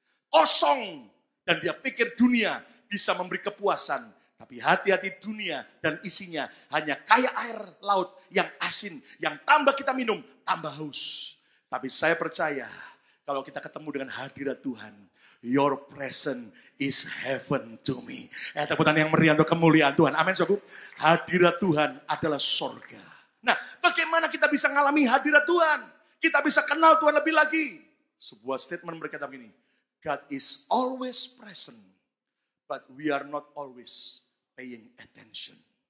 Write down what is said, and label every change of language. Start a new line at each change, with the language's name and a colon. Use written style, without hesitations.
Indonesian: Kosong. Dan dia pikir dunia bisa memberi kepuasan. Tapi hati-hati dunia dan isinya hanya kayak air laut yang asin. Yang tambah kita minum, tambah haus. Tapi saya percaya kalau kita ketemu dengan hadirat Tuhan.
English: Your presence is heaven to me.
Indonesian: Tepuk tangan yang meriah untuk kemuliaan Tuhan. Amin, saudaraku. Hadirat Tuhan adalah sorga. Nah, bagaimana kita bisa mengalami hadirat Tuhan? Kita bisa kenal Tuhan lebih lagi. Sebuah statement berkata begini.
English: God is always present, but we are not always paying attention.